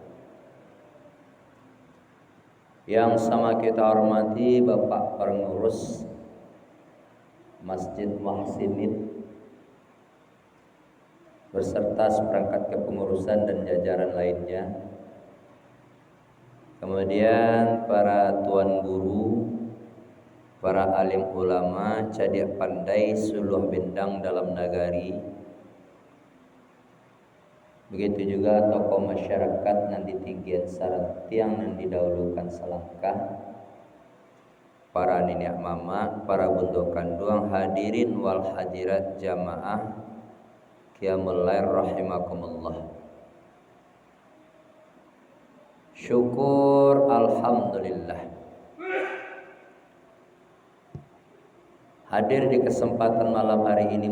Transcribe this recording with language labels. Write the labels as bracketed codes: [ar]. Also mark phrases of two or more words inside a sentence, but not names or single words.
[id] Yang sama kita hormati Bapak Pengurus Masjid Muhsinin beserta seperangkat kepengurusan dan jajaran lainnya. Kemudian para tuan guru, para alim ulama, [min] cadik pandai suluh bindang dalam nagari. [id] Begitu juga tokoh masyarakat [min] nan ditinggian sareng tiang nan didahulukan selangkah, para nenek mama, para bundo kanduang, [ar] hadirin wal hadirat jamaah qiyamul lail rahimakumullah. [id] Syukur alhamdulillah hadir di kesempatan malam hari ini.